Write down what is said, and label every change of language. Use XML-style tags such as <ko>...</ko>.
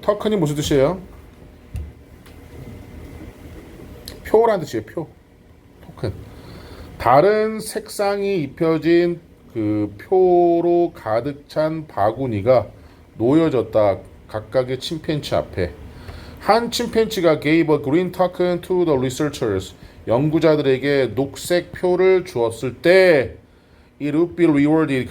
<ko>토큰이 무슨 뜻이에요? 표라는 뜻이에요. 표. 토큰. 다른 색상이 입혀진 그 표로 가득 찬 바구니가 놓여졌다. 각각의 침팬지 앞에. 한 침팬지가</ko> <en>gave a green token to the researchers.</en> <ko>연구자들에게 녹색 표를 주었을 때</ko> <en>it would be rewarded.</en>